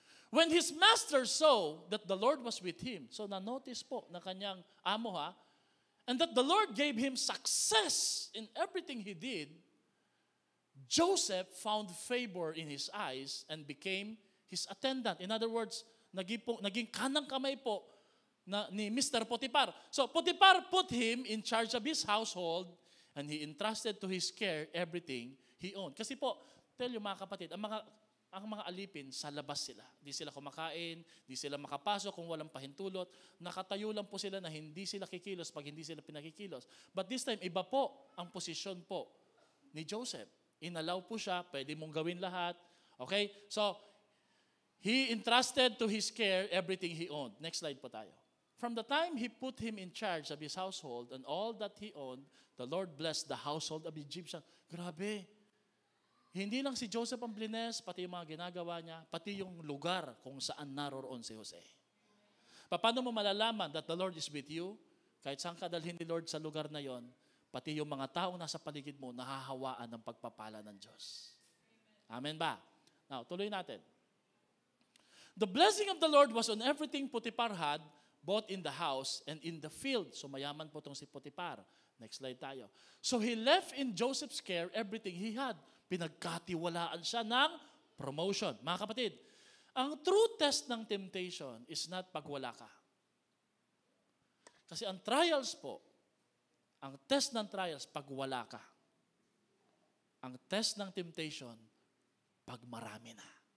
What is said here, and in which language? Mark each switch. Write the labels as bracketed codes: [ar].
[en] When his master saw that the Lord was with him, [tl] so na-notice po na kanyang amo [en] and that the Lord gave him success in everything he did, Joseph found favor in his eyes and became his attendant. In other words, [tl] naging kanang kamay po ni Mr. Potiphar. [en] So Potiphar put him in charge of his household and he entrusted to his care everything he owned. [tl] Kasi po, tell you mga kapatid, ang mga alipin, sa labas sila. Di sila kumakain, di sila makapasok kung walang pahintulot. Nakatayo lang po sila na hindi sila kikilos pag hindi sila pinakikilos. [en] But this time, [tl] iba po ang posisyon po ni Joseph. Inalaw po siya, pwede mong gawin lahat. Okay? [en] So, he entrusted to his care everything he owned. Next slide po tayo. From the time he put him in charge of his household and all that he owned, the Lord blessed the household of Egyptian. [tl] Grabe! Hindi lang si Joseph ang blines, pati yung mga ginagawa niya, pati yung lugar kung saan naroroon si Jose. Paano mo malalaman [en] that the Lord is with you? [tl] Kahit saan ka dalhin ni Lord sa lugar na yon, pati yung mga taong nasa paligid mo, nahahawaan ng pagpapala ng Diyos. Amen ba? Now, tuloy natin. [en] The blessing of the Lord was on everything Potiphar had, both in the house and in the field. So [tl] mayaman po itong si Potiphar. [en] Next slide tayo. So he left in Joseph's care everything he had. [tl] Pinagkatiwalaan siya ng promotion. Mga kapatid, ang true test ng temptation is not pag wala ka. Kasi ang trials po, ang test ng trials pag wala ka. Ang test ng temptation, pag marami na.